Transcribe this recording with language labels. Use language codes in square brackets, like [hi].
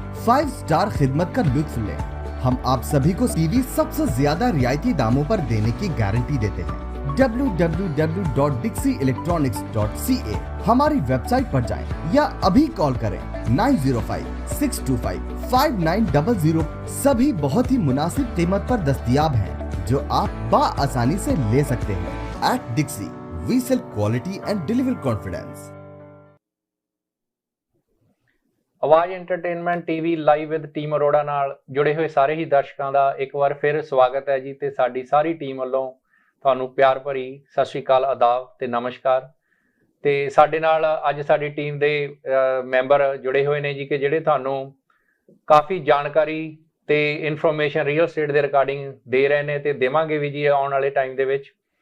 [hi] 5 star खिदमत का लुत्फ लें। हम आप सभी को टीवी सबसे ज्यादा रियायती दामों पर देने की गारंटी देते हैं। www.dixieelectronics.ca हमारी वेबसाइट पर जाएं या अभी कॉल करें 905-625-5900। सभी बहुत ही मुनासिब कीमत पर दस्तयाब हैं जो आप बाआसानी से ले सकते हैं। [en] At Dixie, we sell quality and deliver confidence. [pa] ਆਵਾਜ਼ entertainment TV live with team Arora ਨਾਲ ਜੁੜੇ ਹੋਏ ਸਾਰੇ ਹੀ ਦਰਸ਼ਕਾਂ ਦਾ ਇੱਕ ਵਾਰ ਫਿਰ ਸਵਾਗਤ ਹੈ ਜੀ ਤੇ ਸਾਡੀ ਸਾਰੀ ਟੀਮ ਵੱਲੋਂ ਤੁਹਾਨੂੰ ਪਿਆਰ ਭਰੀ ਸਤਿ ਸ਼੍ਰੀ ਅਕਾਲ, ਆਦਾਬ ਤੇ ਨਮਸਕਾਰ। ਤੇ ਸਾਡੇ ਨਾਲ ਅੱਜ ਸਾਡੀ ਟੀਮ ਦੇ ਮੈਂਬਰ ਜੁੜੇ ਹੋਏ ਨੇ ਜੀ ਕਿ ਜਿਹੜੇ ਤੁਹਾਨੂੰ ਕਾਫੀ ਜਾਣਕਾਰੀ ਤੇ ਇਨਫੋਰਮੇਸ਼ਨ ਰੀਅਲ ਸਟੇਟ ਦੇ ਰਿਗਾਰਡਿੰਗ ਦੇ ਰਹੇ ਨੇ ਤੇ ਦੇਵਾਂਗੇ ਵੀ ਜੀ ਆਉਣ ਵਾਲੇ ਟਾਈਮ ਦੇ ਵਿੱਚ।